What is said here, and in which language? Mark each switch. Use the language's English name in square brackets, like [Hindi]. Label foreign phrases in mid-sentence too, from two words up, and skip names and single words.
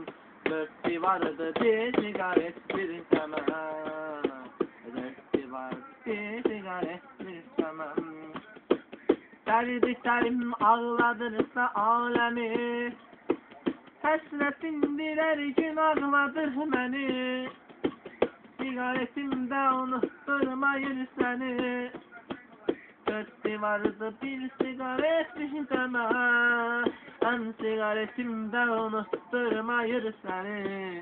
[Turkish] Dörtlü vardı bir sigaret bir zaman. Dörtlü vardı bir sigaret bir zaman. Derdiklerim ağladırsa alemi. [Azerbaijani] Həsrətin birer gün ağladır məni. Sigaretimdə unutturmayır səni. [Turkish] Dörtlü vardı bir sigaret bir zaman. [Azerbaijani] Ən sigaretimdə unutturmayır səni.